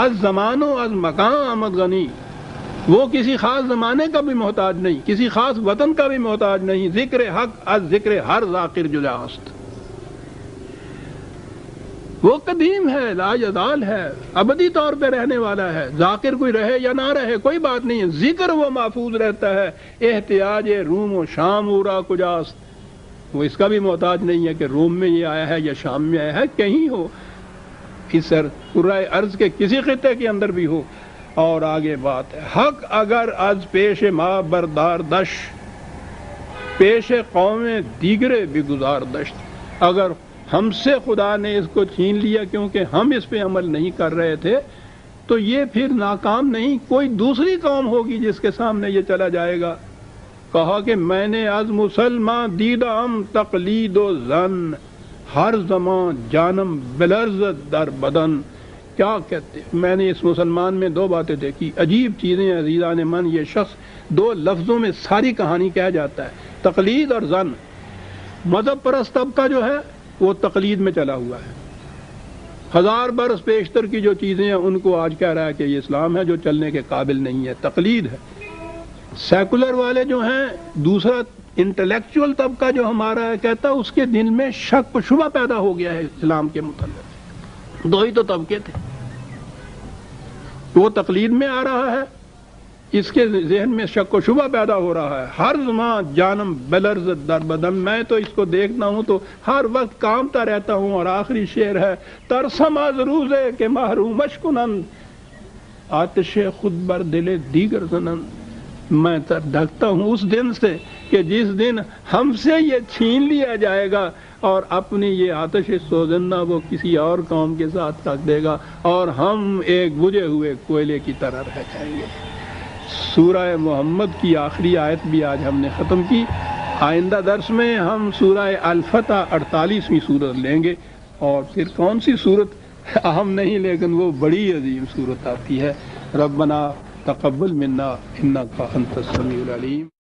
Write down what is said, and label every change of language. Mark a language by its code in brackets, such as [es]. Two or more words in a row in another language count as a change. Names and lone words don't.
[fa] از زمانوں از مکان آمد غنی، [ur] وہ کسی خاص زمانے کا بھی محتاج نہیں، کسی خاص وطن کا بھی محتاج نہیں۔ [fa] ذکر حق از ذکر ہر ذاکر جداست، [ur] وہ قدیم ہے، لا یزال ہے، ابدی طور پہ رہنے والا ہے، ذاکر کوئی رہے یا نہ رہے کوئی بات نہیں ہے، ذکر وہ محفوظ رہتا ہے۔ [fa] احتیاج روم و شام اورا کجاست، [ur] وہ اس کا بھی محتاج نہیں ہے کہ روم میں یہ آیا ہے یا شام میں آیا ہے، کہیں ہو اس پورے ارض کے کسی خطے کے اندر بھی ہو۔ اور آگے بات ہے، [fa] حق اگر از پیش ما بردار دش، پیش قوم دیگرے بھی گزار دشت، [ur] اگر ہم سے خدا نے اس کو چھین لیا کیونکہ ہم اس پہ عمل نہیں کر رہے تھے تو یہ پھر ناکام نہیں، کوئی دوسری قوم ہوگی جس کے سامنے یہ چلا جائے گا۔ کہا کہ میں نے [fa] از مسلمان دیدم تقلید و زن، ہر زمان جانم بلرزت در بدن، [ur] کیا کہتے ہیں، میں نے اس مسلمان میں 2 باتیں دیکھی، عجیب چیزیں عزیزان من۔ یہ شخص 2 لفظوں میں ساری کہانی کہہ جاتا ہے، تقلید اور زن۔ مذہب پرست طبقہ جو ہے وہ تقلید میں چلا ہوا ہے، 1000 برس پیشتر کی جو چیزیں ہیں ان کو آج کہہ رہا ہے کہ یہ اسلام ہے جو چلنے کے قابل نہیں ہے، تقلید ہے۔ سیکولر والے جو ہیں، دوسرا انٹلیکچوئل طبقہ جو ہمارا ہے، کہتا ہے اس کے دل میں شک و شبہ پیدا ہو گیا ہے اسلام کے متعلق۔ 2 ہی تو طبقے تھے، وہ تقلید میں آ رہا ہے، اس کے ذہن میں شک و شبہ پیدا ہو رہا ہے۔ [fa] ہر زمان جانم بلرزت در بدن، [ur] میں تو اس کو دیکھتا ہوں تو ہر وقت کانپتا رہتا ہوں۔ اور آخری شعر ہے، [fa] ترسم از روزے کہ محرومش کنند، آتش خود بر دل دیگر زنند، [ur] میں ڈھکتا ہوں اس دن سے کہ جس دن ہم سے یہ چھین لیا جائے گا اور اپنی یہ [fa] آتش سوزندہ [ur] وہ کسی اور قوم کے ساتھ رکھ دے گا اور ہم ایک بجھے ہوئے کوئلے کی طرح رہ جائیں گے۔ سورہ محمد کی آخری آیت بھی آج ہم نے ختم کی۔ آئندہ درس میں ہم سورہ الفتح 48ویں سورت لیں گے، اور پھر کون سی سورت اہم نہیں لیکن وہ بڑی عظیم سورت آتی ہے۔ [ar] ربنا تقبل منا انک انت السمیع العلیم۔